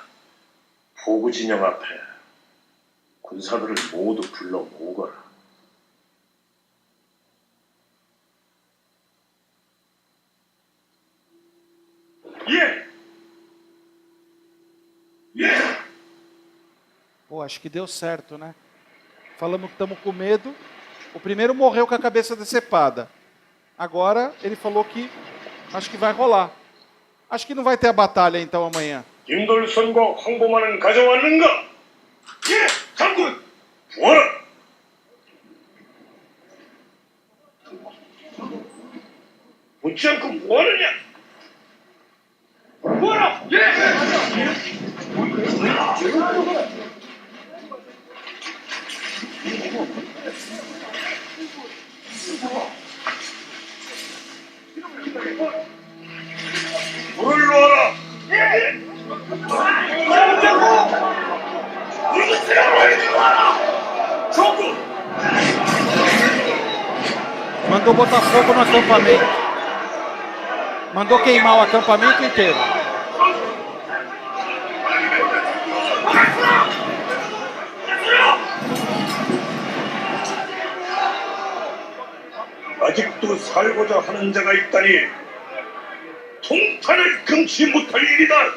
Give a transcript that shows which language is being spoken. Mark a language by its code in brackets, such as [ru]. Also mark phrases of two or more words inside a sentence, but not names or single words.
[ko] 포구 진영 앞에 군사들을 모두 불러 모으거라. 예! 예! [pt] Pô, acho que deu certo, né? Falamos que estamos com medo. O primeiro morreu com a cabeça decepada. Agora ele falou que acho que vai rolar. Acho que não vai ter a batalha então amanhã. [ko] 김돌선과 황보만은 가져왔는가? 예, 장군! 보아라! 묻지 않고 뭐하느냐? 보아라! 예! 불을 놓아라! 예! [pt] Mandou botar fogo no acampamento. Mandou queimar o acampamento inteiro. [ko] 아직도 살고자 하는 자가 있다니 통탄을 금치 못할 일이다.